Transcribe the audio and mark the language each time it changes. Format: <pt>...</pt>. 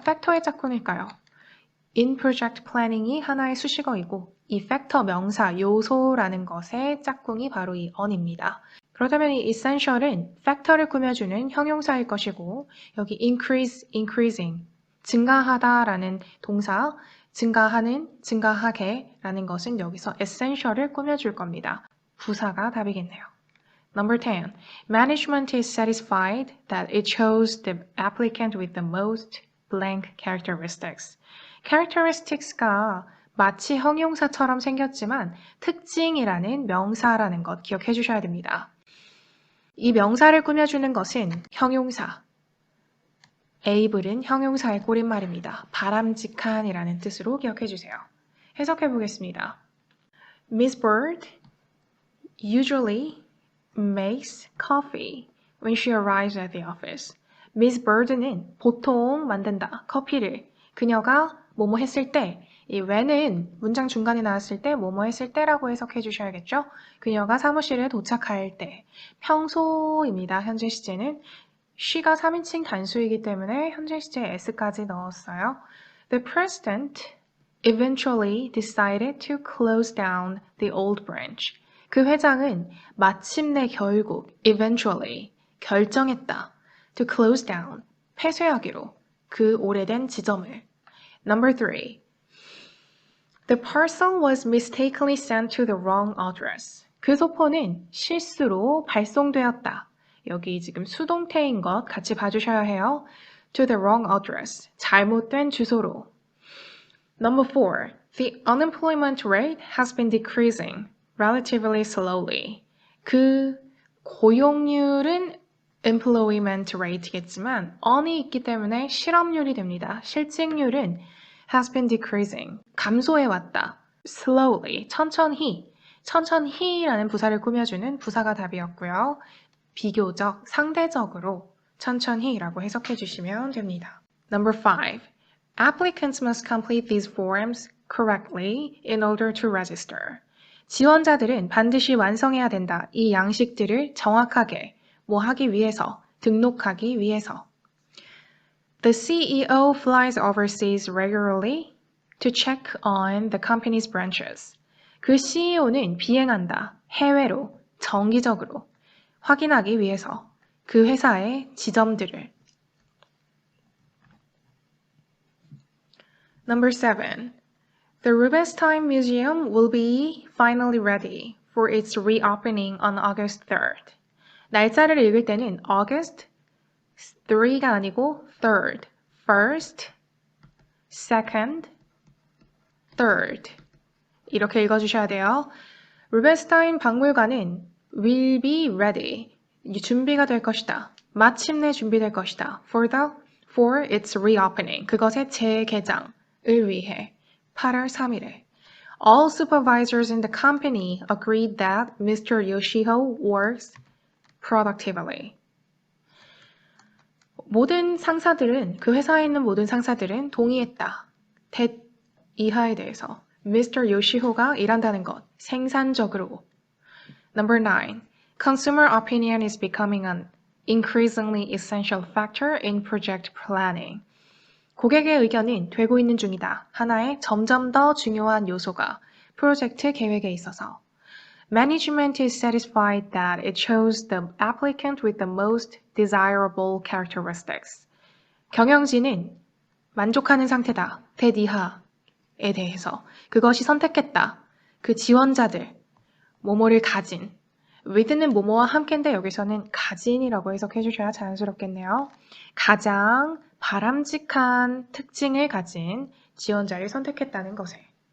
<ko>factor의 짝꿍일까요?</ko> <en>in project planning</en> <ko>이 하나의 수식어이고 이 factor 명사, 요소라는 것의 짝꿍이 바로 이 on입니다. 그렇다면 이 essential은 factor를 꾸며주는 형용사일 것이고 여기 increase, increasing, 증가하다라는 동사, 증가하는, 증가하게 라는 것은 여기서 essential을 꾸며줄 겁니다. 부사가 답이겠네요.</ko> <en>Number 10. Management is satisfied that it chose the applicant with the most blank characteristics.</en> <ko>characteristics가 마치 형용사처럼 생겼지만 특징이라는 명사라는 것 기억해 주셔야 됩니다. 이 명사를 꾸며주는 것은 형용사. able은 형용사의 꼬릿말입니다. 바람직한이라는 뜻으로 기억해 주세요. 해석해 보겠습니다.</ko> <en>Miss Bird usually makes coffee when she arrives at the office.</en> <ko>Miss Bird는 보통 만든다. 커피를. 그녀가 뭐뭐 했을 때, 이 when은 문장 중간에 나왔을 때 뭐뭐 했을 때라고 해석해 주셔야겠죠? 그녀가 사무실에 도착할 때. 평소입니다. 현재 시제는. she가 3인칭 단수이기 때문에 현재 시제에 s까지 넣었어요.</ko> <en>The president eventually decided to close down the old branch.</en> <ko>그 회장은 마침내 결국 eventually 결정했다.</ko> <en>to close down</en> <ko>폐쇄하기로 그 오래된 지점을.</ko> <en>Number 3. The parcel was mistakenly sent to the wrong address.</en> <ko>그 소포는 실수로 발송되었다. 여기 지금 수동태인 것 같이 봐주셔야 해요.</ko> <en>To the wrong address.</en> <ko>잘못된 주소로.</ko> <en>Number 4. The unemployment rate has been decreasing relatively slowly.</en> <ko>그 고용률은 employment rate겠지만 on이 있기 때문에 실업률이 됩니다. 실직률은</ko> <en>has been decreasing.</en> <ko>감소해 왔다. slowly. 천천히. 천천히라는 부사를 꾸며주는 부사가 답이었고요. 비교적, 상대적으로 천천히라고 해석해 주시면 됩니다.</ko> <en>Number 5. Applicants must complete these forms correctly in order to register.</en> <ko>지원자들은 반드시 완성해야 된다. 이 양식들을 정확하게 뭐 하기 위해서, 등록하기 위해서.</ko> <en>The CEO flies overseas regularly to check on the company's branches.</en> <ko>그 CEO는 비행한다. 해외로, 정기적으로. 확인하기 위해서 그 회사의 지점들을.</ko> <en>Number 7. The Rubenstein Museum will be finally ready for its reopening on August 3rd.</en> <ko>날짜를 읽을 때는 August 3가 아니고 3rd.</ko> <en>First, second, third.</en> <ko>이렇게 읽어주셔야 돼요. 루벤스타인 박물관은</ko> <en>will be ready.</en> <ko>준비가 될 것이다. 마침내 준비될 것이다.</ko> <en>For its reopening.</en> <ko>그것의 재개장을 위해 8월 3일에.</ko> <en>All supervisors in the company agreed that Mr. Yoshihiro works productively.</en> <ko>모든 상사들은, 그 회사에 있는 모든 상사들은 동의했다. that 이하에 대해서.</ko> <en>Mr.</en> <ko>Yoshiho가 일한다는 것, 생산적으로.</ko> <en>Number 9. Consumer opinion is becoming an increasingly essential factor in project planning.</en> <ko>고객의 의견은 되고 있는 중이다. 하나의 점점 더 중요한 요소가 프로젝트 계획에 있어서.</ko> <en>Management is satisfied that it chose the applicant with the most desirable characteristics.</en> <ko>경영진은 만족하는 상태다. that 이하에 대해서. 그것이 선택했다. 그 지원자들. 뭐뭐를 가진. with는 뭐뭐와 함께인데 여기서는 가진이라고 해석해 주셔야 자연스럽겠네요. 가장 바람직한 특징을 가진 지원자를 선택했다는 것에.</ko>